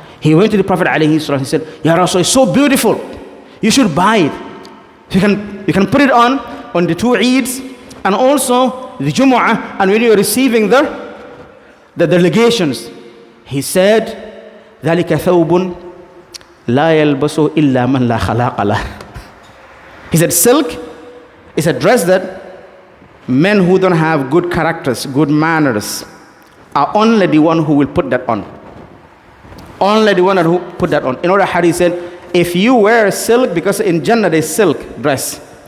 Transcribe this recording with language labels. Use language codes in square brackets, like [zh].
[en] He went to the Prophet alayhi salatu. He said, Ya Rasul, it's so beautiful. You should buy it. You can put it on the 2 Eids and also the Jumu'ah, and when you're receiving the delegations. [ar] He said, ذلك ثوب لا يلبسه إلا من لا خلاق له. [en] He said, silk is a dress that men who don't have good characters, good manners, are only the one who will put that on. Only the one who put that on. In order, Hadith said, if you wear silk, because in Jannah there's silk dress.